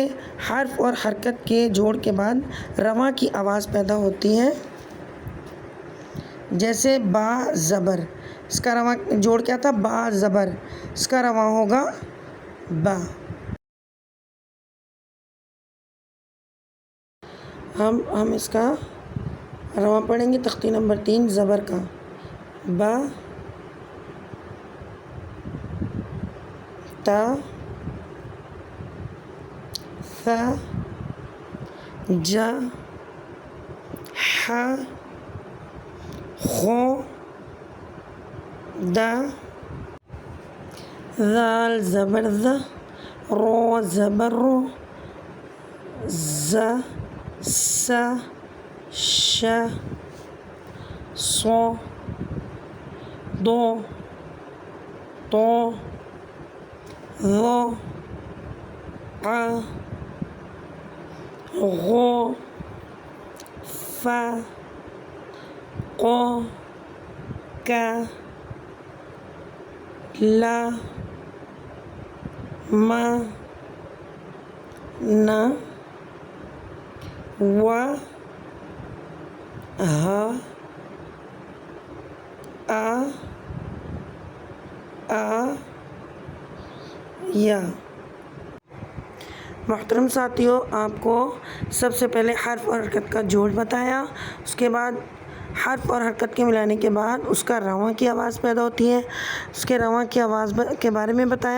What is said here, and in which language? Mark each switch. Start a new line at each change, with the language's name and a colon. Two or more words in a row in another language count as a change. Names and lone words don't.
Urdu: حرف اور حرکت کے جوڑ کے بعد رواں کی آواز پیدا ہوتی ہے، جیسے با زبر، اس کا رواں جوڑ کیا تھا؟ با زبر، اس کا رواں ہوگا با۔ ہم اس کا رواں پڑھیں گے تختی نمبر 3 زبر کا، با تا ثا جا ح خ دا ذال زبر ذ، رو زبر رو، ز س ش ص ض ط ظ ع غ ف ق ک ل م ن و ہ آ یا۔ محترم ساتھیوں، آپ کو سب سے پہلے حرف اور حرکت کا جوڑ بتایا، اس کے بعد حرف اور حرکت کے ملانے کے بعد اس کا رواں کی آواز پیدا ہوتی ہے، اس کے رواں کی آواز کے بارے میں بتایا۔